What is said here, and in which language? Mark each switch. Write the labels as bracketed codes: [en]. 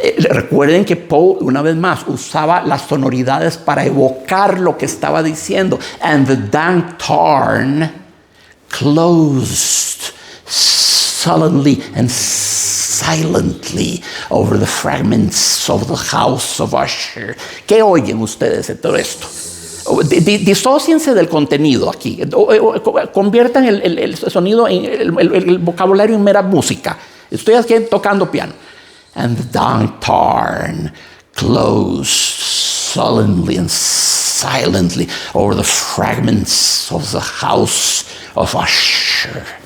[es] Recuerden que Poe, una vez más, usaba las sonoridades para evocar lo que estaba diciendo. [en] And the dank tarn closed sullenly and silently over the fragments of the house of Usher. [es] ¿Qué oyen ustedes de todo esto? Disóciense del contenido aquí. Conviertan el sonido, el vocabulario en mera música. Estoy aquí tocando piano. [en] And the dank tarn closed sullenly and silently over the fragments of the house of Usher.